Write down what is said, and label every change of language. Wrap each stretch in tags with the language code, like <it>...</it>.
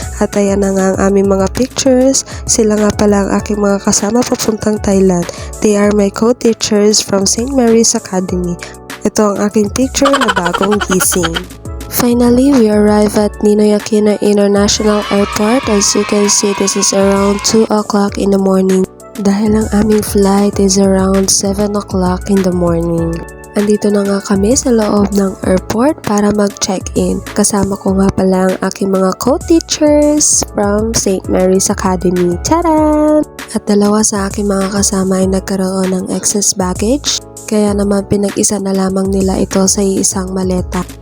<tl>At ayan na nga ang aming mga pictures. Sila nga pala ang aking mga kasama papuntang Thailand.</tl> <en>They are my co-teachers from St. Mary's Academy.</en> <tl>Ito ang aking picture na bagong gising.</tl> <en>Finally, we arrive at Ninoy Aquino International Airport. As you can see, this is around 2 o'clock in the morning.</en> <tl>Dahil ang aming</tl> <en>flight is around 7 o'clock in the morning.</en> <tl>Andito na nga kami sa loob ng airport para mag-check-in. Kasama ko nga pala ang aking mga</tl> <en>co-teachers from</en> <tl>St. Mary's Academy. Tada! At dalawa sa aking mga kasama ay nagkaroon ng excess baggage. Kaya naman pinag-isa na lamang nila ito sa isang maleta.</tl>